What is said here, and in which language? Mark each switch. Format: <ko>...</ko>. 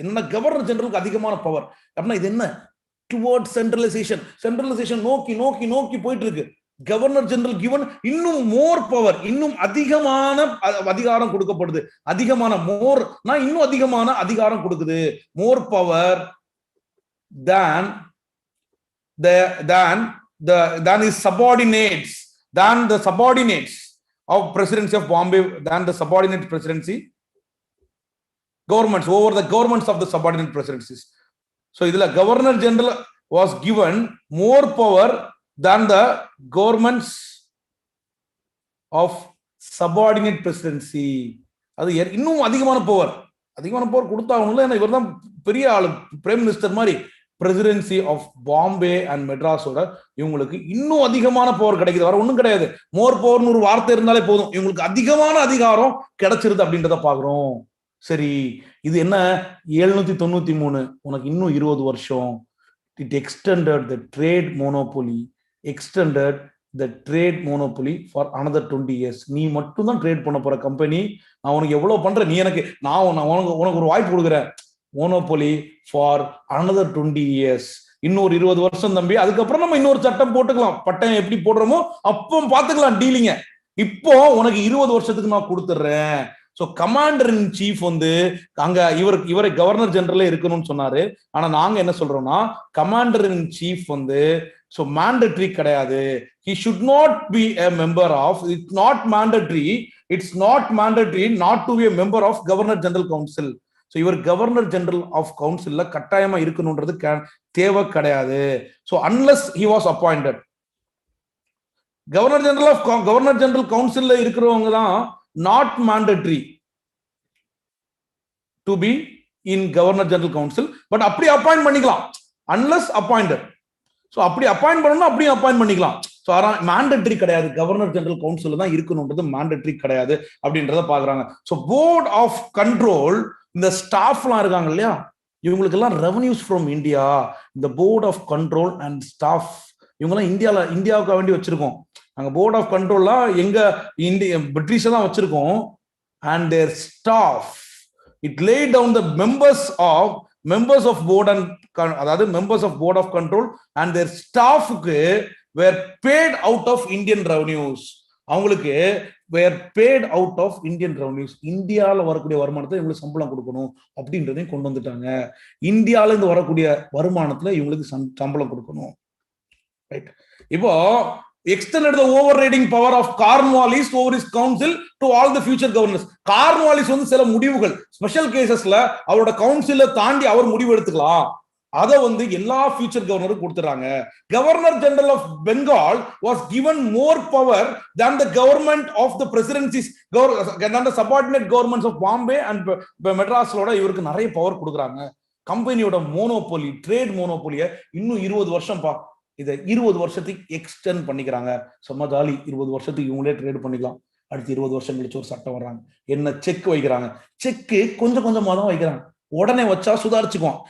<ta>என்ன, கவர்னர் ஜெனரலுக்கு அதிகமான பவர் அப்படின்னா இது என்ன, டுவர்ட் சென்ட்ரலைசேஷன், சென்ட்ரலைசேஷன் நோக்கி நோக்கி நோக்கி போயிட்டு இருக்கு. கவர்னர் ஜெனரல் கிவன் இன்னும் மோர் பவர், இன்னும் அதிகமான அதிகாரம் கொடுக்கப்படுது. அதிகமான மோர் இன்னும் அதிகமான அதிகாரம் கொடுக்குது.</ta> <en>More power than his subordinates, than the subordinates of presidency of Bombay, than the subordinate presidency governments, over the governments of the subordinate presidencies. So idhula governor general was given more power than the governments of subordinate presidency.</en> <ta>அது இன்னும் அதிகமான power கொடுத்தாகணும்ல. ஏன்னா இவர் தான் பெரிய ஆளு, prime minister மாதிரி.</ta> <en>presidency of Bombay and மெட்ராஸோட</en> <ta>இவங்களுக்கு இன்னும் அதிகமான பவர் கிடைக்குது. வர ஒண்ணும் கிடையாது, மோர் பவர்னு ஒரு வார்த்தை இருந்தாலே போதும், இவங்களுக்கு அதிகமான அதிகாரம் கிடைச்சிருது அப்படின்றத பாக்குறோம். சரி, இது என்ன 793, உனக்கு இன்னும் 20 வருஷம்.</ta> <en>It extended the trade monopoly, extended the trade monopoly for another 20 years.</en> <ta>நீ மட்டும் தான் ட்ரேட் பண்ண போற கம்பெனி, நான் உனக்கு எவ்வளவு பண்றேன், நீ எனக்கு உனக்கு ஒரு வாய்ப்பு கொடுக்குறேன்,</ta> <en>Monopoly for another 20 years.</en> <ta>இன்னொரு 20 வருஷம் தம்பி, அதுக்கப்புறம் நம்ம இன்னொரு சட்டம் போட்டுக்கலாம், பட்டம் எப்படி போடுறோமோ அப்போ பாத்துக்கலாம் டீலிங்க. இப்போ உனக்கு 20 வருஷத்துக்கு நான் கொடுத்துடுறேன். ஸோ கமாண்டர் இன் சீஃப் வந்து அங்க இவரை கவர்னர் ஜெனரலே இருக்கணும்னு சொன்னாரு. ஆனா நாங்க என்ன சொல்றோம்னா கமாண்டர் இன் சீஃப் வந்து ஸோ மேண்டட்ரி கிடையாது.</ta> <en>He should not be a member of, it's not mandatory, it's not mandatory not to be a member of Governor General Council.</en> <ta>So இவர் கவர்னர் ஜெனரல் ஆஃப் கவுன்சில்ல கட்டாயமா இருக்கணும்ன்றது தேவை கிடையாது.</ta> <en>So unless he was appointed. Governor general கவுன்சில்ல இருக்கிறவங்க தான் not mandatory to be in governor general council.</en> <ta>But அப்படி appoint பண்ணிக்கலாம் unless appointed. So அப்படி appoint பண்ணணும், அப்படியும் அப்பாயிண்ட் பண்ணிக்கலாம். ஸோ மேண்டட்ரி கிடையாது, கவர்னர் ஜெனரல் கவுன்சில் தான் இருக்கணும்ன்றது மேண்டட்ரி கிடையாது அப்படின்றத பாக்குறாங்க.</ta> <en>so board of control,</en> <ta>இந்த ஸ்டாஃப்லாம் இருக்காங்க இல்லையா,</ta> <en>இவங்களுக்கு எல்லாம் revenues from India.</en> <ta>இந்த board of control and staff இவங்கெல்லாம் இந்தியாவுக்கு வேண்டி வச்சிருக்கோம். நாங்கள் போர்ட் ஆஃப் கண்ட்ரோல்லாம் எங்க பிரிட்டிஷ் தான் வச்சிருக்கோம்.</ta> <en>And their staff it lay down the members of board and அதாவது members of board of control and their staffக்கு were paid out of Indian revenues. அவங்களுக்கு were paid out of Indian revenues.</en> <ta>இந்தியால வரக்கூடிய வருமானத்தை இவங்களுக்கு சம்பளம் கொடுக்கணும் அப்படின்றதையும் கொண்டு வந்துட்டாங்க. இந்தியால இருந்து வரக்கூடிய வருமானத்துல இவங்களுக்கு சம்பளம் கொடுக்கணும்.</ta> <en>Right. இப்போ extended the overriding power of Cornwallis over his council to all the future governors.</en> <ta>Cornwallis வந்து சில முடிவுகள் ஸ்பெஷல் கேசஸ்ல அவரோட கவுன்சில தாண்டி அவர் முடிவு எடுத்துக்கலாம். அதை வந்து எல்லா ஃபியூச்சர் கவர்னரும் கொடுத்துறாங்க.</ta> <en>governor general of Bengal was given more power than the government of the presidencies, than the subordinate governments of Bombay and</en> <ta>மெட்ராஸ்லோட இவருக்கு நிறைய பவர் கொடுக்குறாங்க. கம்பெனியோட மோனோபோலி, ட்ரேட் மோனோபோலியை இன்னும் 20 வருஷம் இதை 20 வருஷத்துக்கு எக்ஸ்டெண்ட் பண்ணிக்கிறாங்க. சும்மா ஜாலி, 20 வருஷத்துக்கு இவங்களே ட்ரேட் பண்ணிக்கலாம். அடுத்து 20 வருஷம் கழிச்சு ஒரு சட்டம் வர்றாங்க, என்ன செக் வைக்கிறாங்க. செக்கு கொஞ்சம் கொஞ்சமா தான் வைக்கிறாங்க, உடனே வச்சா சுதாரிச்சுக்குவோம்.</ta>